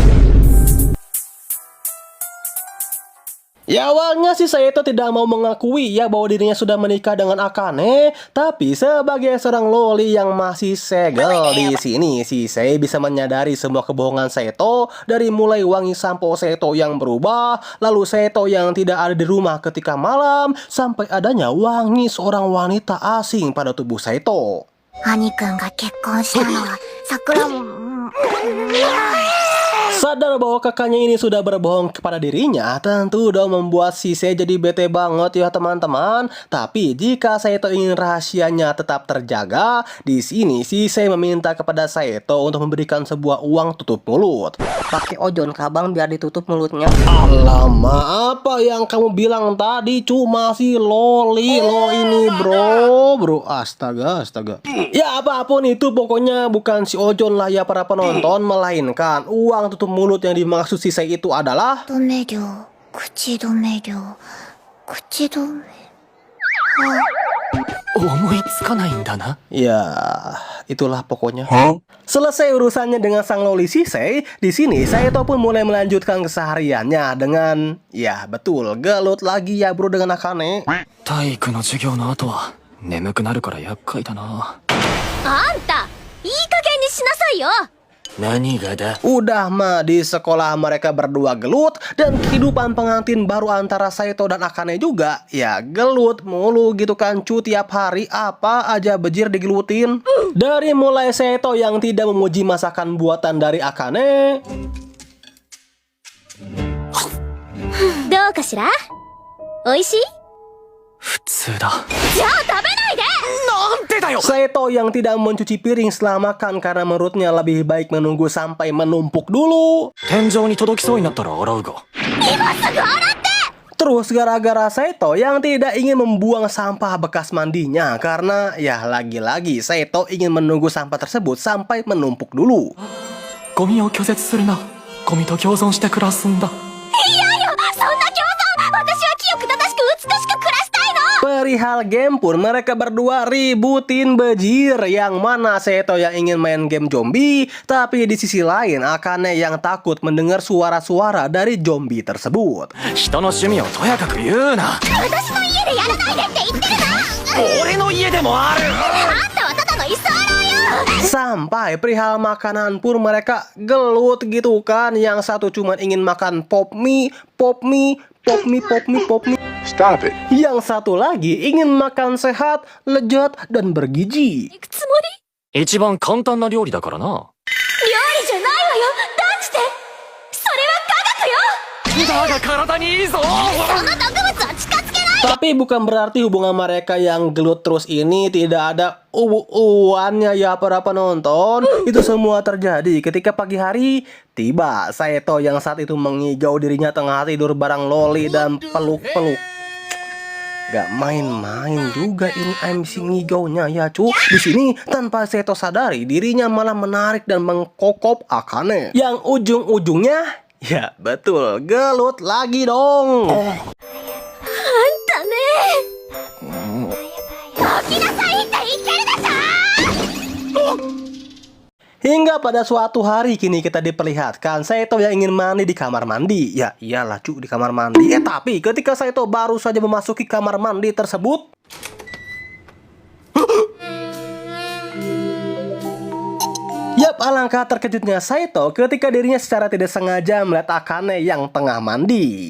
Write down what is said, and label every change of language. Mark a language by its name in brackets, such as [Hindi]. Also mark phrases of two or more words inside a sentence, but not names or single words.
[Indonesian] Ya awalnya sih Saito tidak mau mengakui ya bahwa dirinya sudah menikah dengan Akane, tapi sebagai seorang loli yang masih segel di sini, Shisei bisa menyadari semua kebohongan Saito dari mulai wangi sampo Saito yang berubah, lalu Saito yang tidak ada di rumah ketika malam, sampai adanya wangi seorang wanita asing pada tubuh Saito. [Japanese] 兄くんが結婚したのは桜も。 [Indonesian] Sadar bahwa kakaknya ini sudah berbohong kepada dirinya, tentu dong membuat Shisei jadi bete banget ya teman-teman. Tapi jika Saito ingin rahasianya tetap terjaga, di sini Shisei meminta kepada Saito untuk memberikan sebuah uang tutup mulut. Pakai ojon kabang biar ditutup mulutnya. Alamak, apa yang kamu bilang tadi cuma si loli lo ini bro. Astaga. Ya apapun itu pokoknya bukan si ojon lah ya para penonton, melainkan uang tutup mulut yang dimaksud Shisei itu adalah [Japanese] 止め料、口止め料、口止め。思いつかないんだな。 [Indonesian] ya itulah pokoknya. Selesai urusannya dengan sang loli Shisei, di sini Saito pun mulai melanjutkan kesehariannya dengan ya betul gelut lagi ya bro dengan Akane. [Japanese] 体育の授業の後は眠くなるから厄介だな。あんた、いい加減にしなさいよ。何がだ。 [Indonesian] Udah mah di sekolah mereka berdua gelut dan kehidupan pengantin baru antara Saito dan Akane juga ya gelut mulu gitu kan cu tiap hari apa aja bejir digelutin. Dari mulai Saito yang tidak memuji masakan buatan dari Akane. [Japanese] どうかしら？美味しい？普通だ。じゃあ食べないで！なんでだよ。 [Indonesian] Saito yang tidak mencuci piring setelah makan karena menurutnya lebih baik menunggu sampai menumpuk dulu. [Japanese] 天井に届きそうになったら洗うが。今すぐ洗って！ [Indonesian] Terus gara-gara Saito yang tidak ingin membuang sampah bekas mandinya karena ya lagi-lagi Saito ingin menunggu sampah tersebut sampai menumpuk dulu. [Japanese] ゴミを拒絶するな。ゴミと共存して暮らすんだ。嫌よ！そんな共存！私は清く正しく美しく暮らしたいの！ [Indonesian] Perihal game pun mereka berdua ributin bejir, yang mana Saito yang ingin main game zombie, tapi di sisi lain Akane yang takut mendengar suara-suara dari zombie tersebut. [Japanese] 人の趣味をとやかく言うな。私の家でやらないでって言ってるの！俺の家でもある。あんたはただの居候よ！ [Indonesian] Sampai perihal makanan pun mereka gelut gitu kan. Yang satu cuma ingin makan pop mie. [English] Stop it. [Indonesian] Yang satu lagi ingin makan sehat, lezat, dan bergizi. [Japanese] 行くつもり？一番簡単な料理だからな。料理じゃないわよ！断じて！それは科学よ！だが体にいいぞ。その毒物は近づけない！ [Indonesian] Tapi bukan berarti hubungan mereka yang gelut terus ini tidak ada uannya ya para penonton. Itu semua terjadi ketika pagi hari tiba Saito yang saat itu mengigau dirinya tengah tidur bareng loli dan peluk-peluk. Gak main-main juga ini MC ngigaunya ya cu. Di sini tanpa Saito sadari dirinya malah menarik dan mengkokop Akane. Yang ujung-ujungnya ya betul gelut lagi dong. [Japanese] だね起きなさいって言ってるでしょ！ [Indonesian] Hingga pada suatu hari kini kita diperlihatkan Saito yang ingin mandi di kamar mandi. Ya iyalah cu di kamar mandi. Tapi ketika Saito baru saja memasuki kamar mandi tersebut Yap, alangkah terkejutnya Saito ketika dirinya secara tidak sengaja melihat Akane yang tengah mandi.